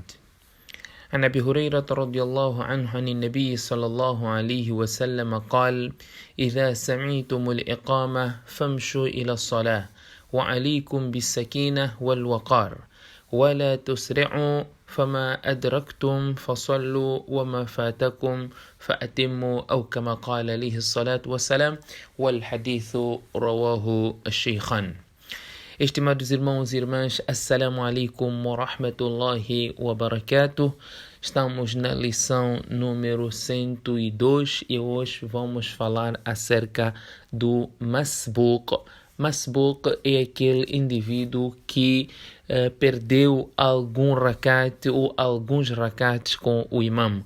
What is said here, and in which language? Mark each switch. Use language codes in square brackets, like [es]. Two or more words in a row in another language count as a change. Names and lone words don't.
[ar] عن أبي هريرة رضي الله عنه عن النبي صلى الله عليه وسلم قال: إذا سمعتم الإقامة فامشوا إلى الصلاة وعليكم بالسكينة والوقار ولا تسرعوا فما أدركتم فصلوا وما فاتكم فأتموا أو كما قال عليه الصلاة والسلام. والحديث رواه الشيخان. [pt] Estimados irmãos e irmãs, [ar] السلام عليكم ورحمة الله وبركاته. [pt] Estamos na lição número 102 e hoje vamos falar acerca do masbuq. Masbuq é aquele indivíduo que perdeu algum rakat ou alguns rakats com o imam.